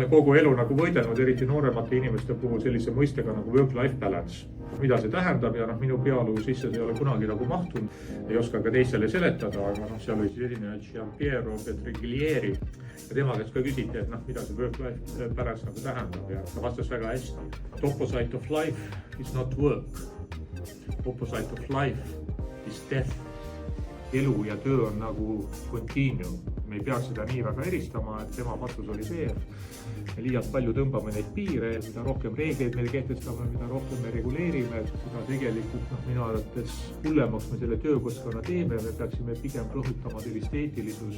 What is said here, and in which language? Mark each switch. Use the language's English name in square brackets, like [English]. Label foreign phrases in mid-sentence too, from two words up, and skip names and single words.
[Estonian] kogu elu nagu võidelnud, eriti nooremate inimeste puhul sellise mõistega nagu [English] work-life balance. [Estonian] Mida see tähendab ja minu pealuu sisse see ei ole kunagi nagu mahtunud, ei oska ka teistele seletada, aga seal oli siis erinev Giampiero Petriglieri ja tema käest ka küsiti, et mida see [English] work-life balance [Estonian] nagu tähendab ja ta vastas väga hästi. [English] Opposite of life is not work. Opposite of life is death. [Estonian] Elu ja töö on nagu continuum. Me ei peaks seda nii väga eristama, et tema vastus oli see, et me liialt palju tõmbame neid piire, mida rohkem reegleid me kehtestame, mida rohkem me reguleerime, seda tegelikult minu arvates hullemaks me selle töökeskkonna teeme, me peaksime pigem rõhutama sellist eetilisust.